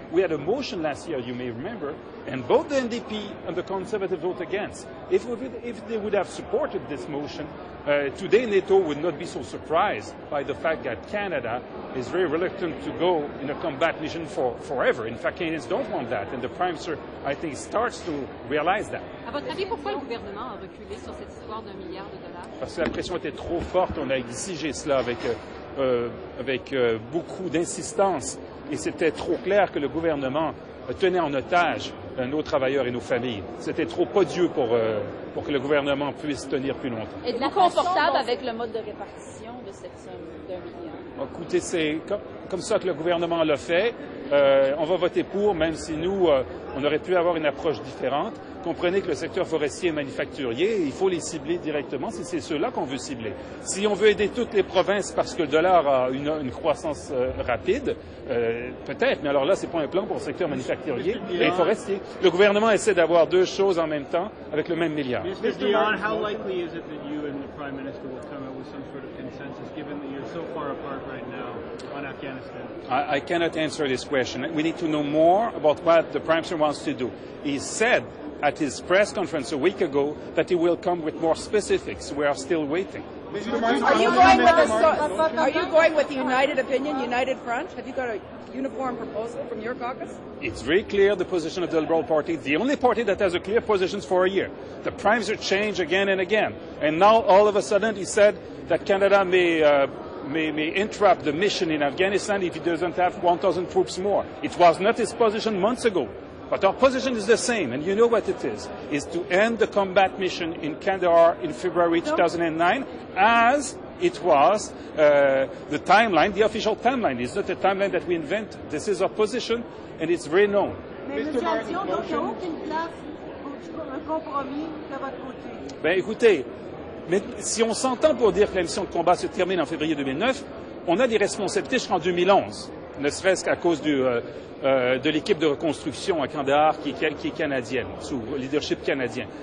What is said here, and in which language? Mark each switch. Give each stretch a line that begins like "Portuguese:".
English: We had a motion last year, you may remember, and both the NDP and the Conservatives voted against. If they would have supported this motion, today NATO would not be so surprised by the fact that Canada is very reluctant to go in a combat mission forever. In fact, Canadians don't want that, and the Prime Minister, I think, starts to realize that.
French: À votre avis, pourquoi le gouvernement a reculé sur cette histoire d'1 milliard de dollars? Parce que la pression était trop forte. On a exigé cela avec beaucoup d'insistance, et c'était trop clair que le gouvernement tenait en otage nos travailleurs et nos familles. C'était trop odieux pour que le gouvernement puisse tenir plus longtemps. Êtes-vous confortable avec le mode de répartition de cette somme d'1 milliard? Écoutez, c'est comme ça que le gouvernement l'a fait. On va voter pour, même si nous, on aurait pu avoir une approche différente. Comprenez que le secteur forestier et manufacturier, il faut les cibler directement si c'est ceux-là qu'on veut cibler. Si on veut aider toutes les provinces parce que le dollar a une croissance rapide, peut-être, mais alors là, c'est pas un plan pour le secteur manufacturier et forestier. Le gouvernement essaie d'avoir 2 choses en même temps avec le même milliard.
English: Mr. Dion, how likely is it that you and the Prime Minister will come up with some sort of consensus, given that you're so far apart right now on Afghanistan? I cannot answer this question. We need to know more about what the Prime Minister wants to do. He said at his press conference a week ago that he will come with more specifics. We are still waiting. Are you going with the United Opinion, United Front? Have you got a uniform proposal from your caucus? It's very clear the position of the Liberal Party. It's the only party that has a clear position for a year. The Prime Minister changed again and again. And now all of a sudden he said that Canada may interrupt the mission in Afghanistan if it doesn't have 1,000 troops more. It was not his position months ago. But our position is the same, and you know what it is to end the combat mission in Kandahar in February 2009, as it was the timeline, the official timeline. It's not a timeline that we invent. This is our position, and it's very known.
French: Ben, écoutez, mais si on s'entend pour dire que la mission de combat se termine en février 2009, on a des responsabilités jusqu'en 2011, ne serait-ce qu'à cause de l'équipe de reconstruction à Kandahar qui est canadienne, sous leadership canadien.